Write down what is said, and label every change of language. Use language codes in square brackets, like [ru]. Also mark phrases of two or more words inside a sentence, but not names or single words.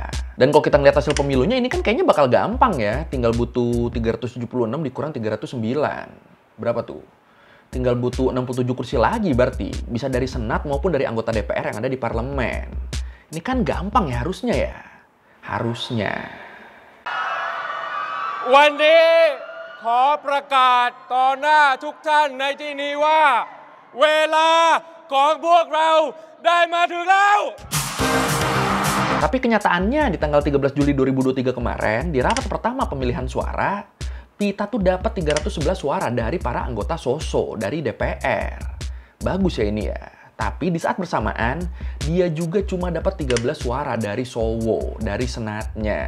[id] Dan kalau kita ngeliat hasil pemilunya, ini kan kayaknya bakal gampang ya. Tinggal butuh 376 dikurang 309. Berapa tuh? Tinggal butuh 67 kursi lagi berarti. Bisa dari Senat maupun dari anggota DPR yang ada di parlemen. Ini kan gampang ya harusnya ya. Harusnya. [th] วันนี้ขอประกาศต่อหน้าทุกท่านในที่นี้ว่าเวลาของพวกเราได้มาถึงแล้ว [id] Tapi kenyataannya di tanggal 13 Juli 2023 kemarin, di rapat pertama pemilihan suara, Pita tuh dapat 311 suara dari para anggota Soso dari DPR. Bagus ya ini ya. Tapi di saat bersamaan, dia juga cuma dapat 13 suara dari Sowo, dari Senatnya.